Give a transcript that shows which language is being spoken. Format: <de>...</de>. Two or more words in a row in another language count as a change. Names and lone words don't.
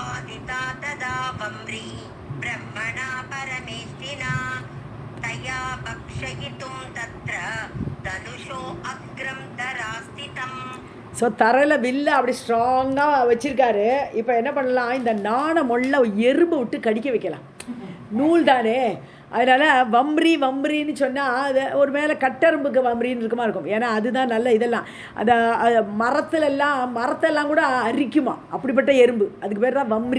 <sa>उत्पादिता तदा वम्री ब्रह्मणा परमेष्टिना तया भक्षयितुं तत्र धनुषो अग्रं धरास्थितम्.</sa> <ta>ஸோ தரையில் வில்லை அப்படி ஸ்ட்ராங்காக வச்சுருக்காரு. இப்போ என்ன பண்ணலாம், இந்த நாணை மொள்ள எறும்பு விட்டு கடிக்க வைக்கலாம். நூல் தானே, அதனால் வம்ரி வம்ரின்னு சொன்னால் அது ஒரு மேலே கட்டெரும்புக்கு வம்ரின்னு இருக்குமா இருக்கும். ஏன்னா அதுதான் நல்ல இதெல்லாம் அந்த மரத்தெல்லாம் கூட அரிக்குமா, அப்படிப்பட்ட எறும்பு, அதுக்கு பேர் தான் வம்ரி.</ta>